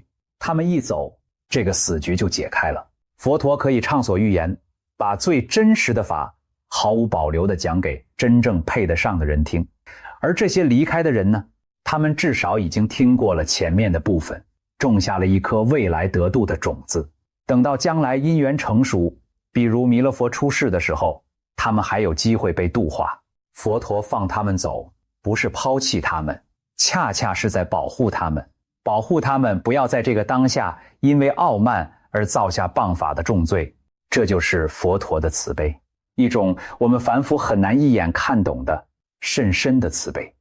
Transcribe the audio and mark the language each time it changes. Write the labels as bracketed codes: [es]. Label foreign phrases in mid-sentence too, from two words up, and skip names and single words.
[zh] 他們一走，這個死局就解開了。佛陀可以暢所欲言，把最真實的法毫無保留地講給真正配得上的人聽。而這些離開的人呢，他們至少已經聽過了前面的部分，種下了一顆未來得度的種子。等到將來因緣成熟，比如彌勒佛出世的時候，他們還有機會被度化。佛陀放他們走，不是拋棄他們，恰恰是在保護他們，保護他們不要在這個當下因為傲慢而造下謗法的重罪。這就是佛陀的慈悲，一種我們凡夫很難一眼看懂的甚深的慈悲。